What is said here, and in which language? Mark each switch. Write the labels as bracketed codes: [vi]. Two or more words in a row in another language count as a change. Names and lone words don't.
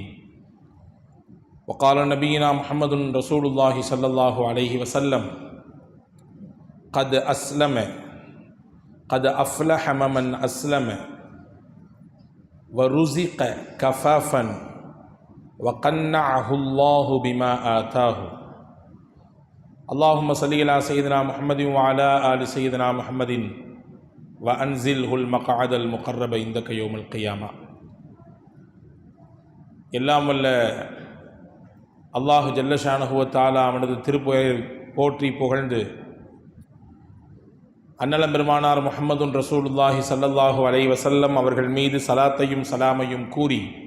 [ar] وقال نبينا محمد رسول الله صلى الله عليه وسلم: قد أفلح من أسلم ورزق كفافا وقنعه الله بما آتاه. اللهم صل على سيدنا محمد وعلى آل سيدنا محمد وأنزله المقعد المقرب عندك يوم القيامة. [ta] எல்லாம் வல்ல [ar] الله جل شأنه وتعالى [ta] அவனது திருப்புகழை போற்றி புகழ்ந்து அன்னலம் பெருமானார் [ar] محمد رسول الله صلى الله عليه وسلم [ta] அவர்கள் மீது சலாத்தையும் சலாமையும் கூறி